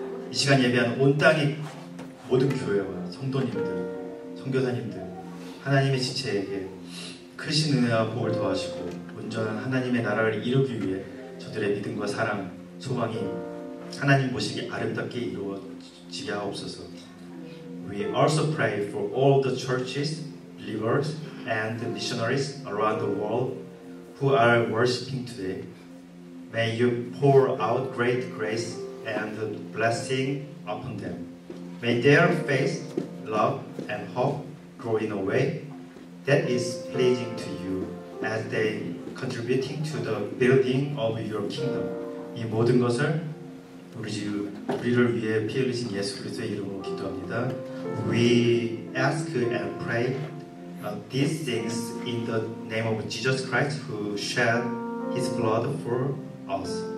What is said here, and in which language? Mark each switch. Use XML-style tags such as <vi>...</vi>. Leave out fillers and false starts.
<ko>이 시간 예배한 온 땅의 모든 교회와 성도님들, 선교사님들, 하나님의 지체에게 크신 은혜와 복을 더하시고 온전한 하나님의 나라를 이루기 위해 저들의 믿음과 사랑, 소망이 하나님 보시기에 아름답게 이루어지게 하옵소서.</ko> <en>We also pray for all the churches, believers, and missionaries around the world who are worshiping today. May you pour out great grace and blessing upon them. May their faith, love, and hope grow in a way that is pleasing to you as they contributing to the building of your kingdom.</en> <ko>이 모든 것을 우리를 위해 피 흘리신 예수 그리스도의 이름으로 기도합니다.</ko> <en>We ask and pray these things in the name of Jesus Christ, who shed His blood for us.</en>